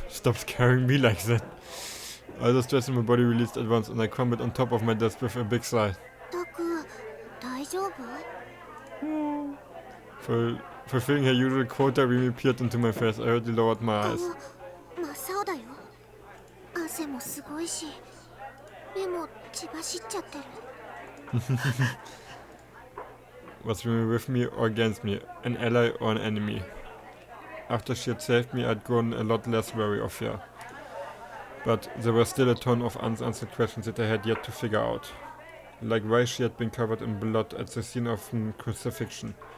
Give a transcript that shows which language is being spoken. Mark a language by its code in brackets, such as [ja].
[en] Stop scaring me like that. All the stress in my body released at once, and I crumbled on top of my desk with a big sigh. [ja] タク、大丈夫？ [en] Fulfilling her usual quota, Rimi peered into my face. I hurriedly lowered my eyes. [ja] 真っ青だよ。汗もすごいし、目も血走っちゃってる。 [en] Was Rimi with me or against me? An ally or an enemy? After she had saved me, I'd grown a lot less wary of her. But there were still a ton of unanswered questions that I had yet to figure out. Like why she had been covered in blood at the scene of crucifixion.